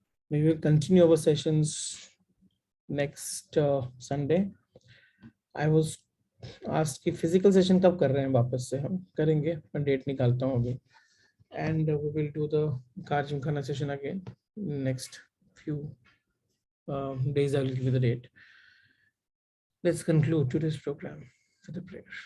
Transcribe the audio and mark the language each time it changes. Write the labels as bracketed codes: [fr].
[en] We will continue our sessions next Sunday. I was asked [hi] कि physical session कब कर रहे हैं, वापस से हम करेंगे. मैं डेट निकालता हूँ अभी. [en] And we will do the Gymkhana session again next few days. I will give you the date. Let's conclude today's program with a prayer.